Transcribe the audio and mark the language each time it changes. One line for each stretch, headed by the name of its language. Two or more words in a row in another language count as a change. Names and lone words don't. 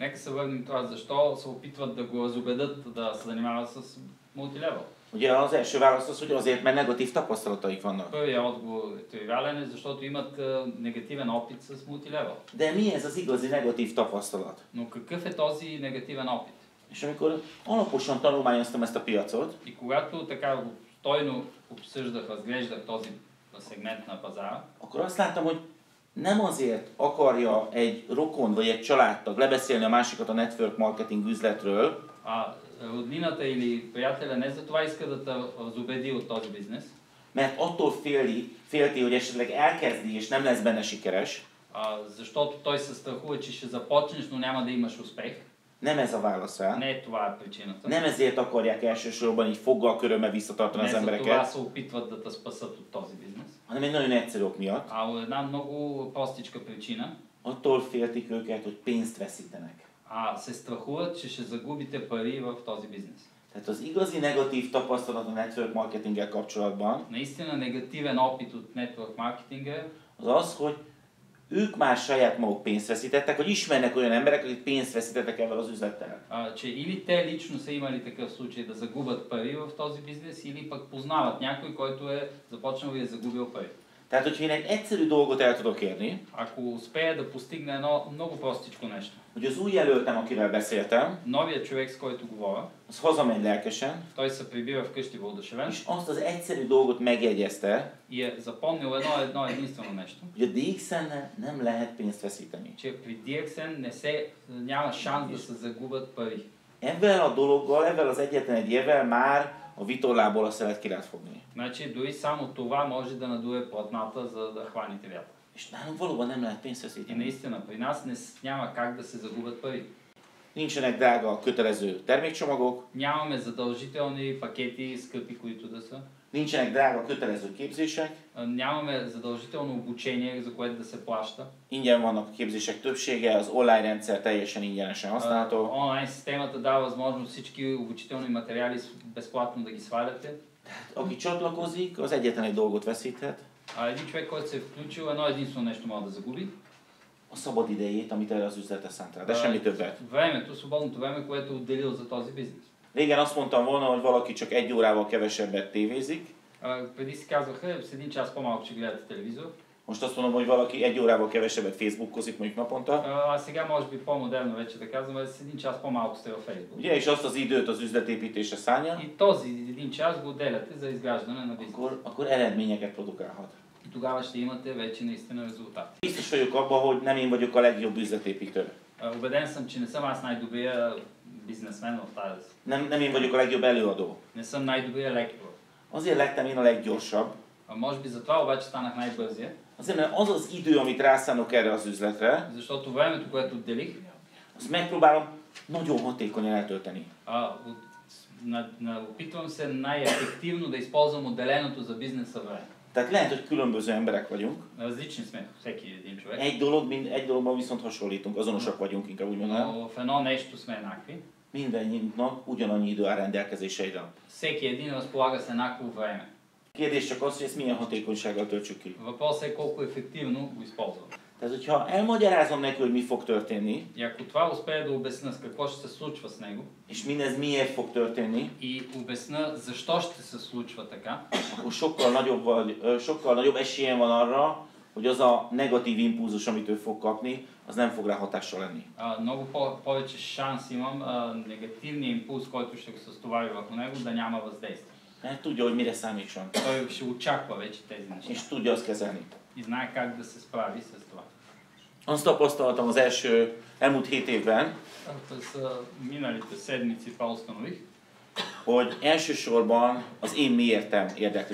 Bulgarian: Нека се върнем това, защо се опитват да го разубедят да се занимава с мултилевел.
Hungarian: Ugye az első válasz az, hogy azért, mert negatív tapasztalataik vannak.
Bulgarian: Първият отговор е тривиален, защото имат негативен опит с мултилевел.
Hungarian: De mi ez az igazi negatív tapasztalat?
Bulgarian: Но какъв е този негативен опит?
Hungarian: És amikor alaposan tanulmányoztam ezt a piacot,
Bulgarian: И когато така стойно обсъждах, разглеждах този сегмент на пазара,
Hungarian: akkor azt láttam, hogy nem azért akarja egy rokon vagy egy családtag lebeszélni a másikat a
English: network marketing
Hungarian: üzletről,
Bulgarian: роднината или приятеля не за това иска да те разубеди от този бизнес,
Hungarian: mert attól félti, hogy esetleg elkezdi és nem lesz benne sikeres.
Bulgarian: Защото той се страхува, че ще започнеш, но няма да имаш успех.
Hungarian: Nem ez a válasz rá.
Bulgarian: Не е това причината.
Hungarian: Nem ezért akarják elsősorban így foggal körömmel visszatartani az
Bulgarian: Не за това
Hungarian: embereket,
Bulgarian: се опитват да те спасат от този бизнес.
Hungarian: hanem egy nagyon egyszerű ok miatt.
Bulgarian: Една много простичка причина.
Hungarian: Attól féltik őket, hogy pénzt veszítenek.
Bulgarian: Се страхуват, че ще загубите пари в този бизнес.
Hungarian: Tehát az igazi negatív tapasztalat a
English: network marketinggel
Hungarian: kapcsolatban
Bulgarian: Наистина негативен опит от network маркетинга
Hungarian: az az, hogy ők már saját maguk pénzt veszítettek, vagy ismernek olyan emberek, akik pénzt veszítettek ebben az üzlettel.
Bulgarian: че или те лично са имали такъв случай да загубят пари в този бизнес, или пък познават някой, който е започнал и е загубил пари.
Hungarian: Tehát, hogyha én egy egyszerű dolgot el tudok érni,
Bulgarian: Ако успея да постигна едно много простичко нещо,
Hungarian: hogy az új jelöltem, akivel beszéltem,
Bulgarian: новият човек, с който говоря,
Hungarian: az hazamegy lelkesen,
Bulgarian: той се прибира вкъщи въодушевен
Hungarian: és azt az egyszerű dolgot megjegyezte,
Bulgarian: и е запомнил едно единствено нещо,
Hungarian: hogy a DXN-nel nem lehet pénzt veszíteni.
Bulgarian: че при DXN няма шанс да се загубят пари.
Hungarian: Ebben a dologgal, ebben az egyetlen egy évvel már a vitorlából a szelet ki lehet fogni.
Bulgarian: Значи дори само това може да надуе платната, за да хваните вятър.
Hungarian: És nálunk valóban nem lehet pénzt
Bulgarian: И
Hungarian: veszíteni.
Bulgarian: наистина, при нас няма как да се загубят пари.
Hungarian: Nincsenek drága, kötelező termékcsomagok,
Bulgarian: Нямаме задължителни пакети, скъпи, които да са.
Hungarian: nincsenek drága, kötelező képzések,
Bulgarian: Нямаме задължително обучение, за което да се плаща.
Hungarian: ingyen vannak a képzések többsége, az online rendszer teljesen ingyenesen használható.
Bulgarian: Онлайн системата дава възможност всички обучителни материали безплатно да ги сваляте.
Hungarian: Aki csatlakozik, az egyetlen egy dolgot veszíthet,
Bulgarian: Един човек, който се е включил, едно единствено нещо може да загуби.
Hungarian: a szabad idejét, amit erre az üzletre szánt rá, de semmi többet.
Bulgarian: Времето, свободното време, което е отделил за този бизнес.
Hungarian: Régen azt mondtam volna, hogy valaki csak 1 órával kevesebbet tévézik,
Bulgarian: Преди си казваха, с един час по-малко ще гледате телевизор.
Hungarian: most azt mondom, hogy valaki 1 órával kevesebbet Facebookozik mondjuk naponta.
Bulgarian: Сега може би по-модерно вече да казваме, с един час по-малко сте във Фейсбук.
Hungarian: Ugye, és azt az időt az üzletépítésre szánja,
Bulgarian: И този един час го отделяте за изграждане на бизнес.
Hungarian: akkor eredményeket produkálhat.
Bulgarian: И тогава ще имате вече наистина резултат.
Hungarian: Biztos vagyok abban, hogy nem én vagyok a legjobb üzletépítő.
Bulgarian: Убеден съм, че не съм аз най-добрия бизнесмен в тази.
Hungarian: Nem én vagyok a legjobb előadó.
Bulgarian: Не съм най-добрия лектор.
Hungarian: Azért lettem én a leggyorsabb,
Bulgarian: Може би затова обаче станах най-бързия,
Hungarian: azért mert az az idő, amit rászánok erre az üzletre,
Bulgarian: защото времето, което отделих,
Hungarian: azt megpróbálom nagyon hatékonyan eltölteni.
Bulgarian: опитвам се най-ефективно да използвам отделеното за бизнеса време.
Hungarian: Tehát lehet, hogy különböző emberek vagyunk.
Bulgarian: Различни сме, всеки един човек.
Hungarian: Egy dologban viszont hasonlítunk, azonosak vagyunk, inkább úgy mondanám.
Bulgarian: Но в едно нещо сме еднакви.
Hungarian: Mindennyiunknak ugyanannyi idő áll rendelkezésre.
Bulgarian: Всеки един разполага с еднакво време.
Hungarian: Kérdés csak az, hogy ezt milyen hatékonysággal töltsük ki.
Bulgarian: Въпросът е колко ефективно го използваме.
Hungarian: Tehát, hogyha elmagyarázom neki, hogy mi fog történni,
Bulgarian: И ако това успея да обясня с какво ще се случва с него
Hungarian: és mindez miért fog történni,
Bulgarian: и обясня защо ще се случва така,
Hungarian: akkor sokkal nagyobb esélyem van arra, hogy az a negatív impulzus, amit ő fog kapni, az nem fog rá hatással lenni.
Bulgarian: много повече шанс имам негативния импулс, който ще го състовари върху него, да няма въздействие.
Hungarian: Mert tudja, hogy mire számítson.
Bulgarian: Той ще очаква вече тези неща
Hungarian: És tudja azt kezelni.
Bulgarian: и знае как да се справи с това.
Hungarian: Azt tapasztaltam az elmúlt 7 évben,
Bulgarian: През миналите седмици това установих.
Hungarian: hogy elsősorban az én miértem érdekli.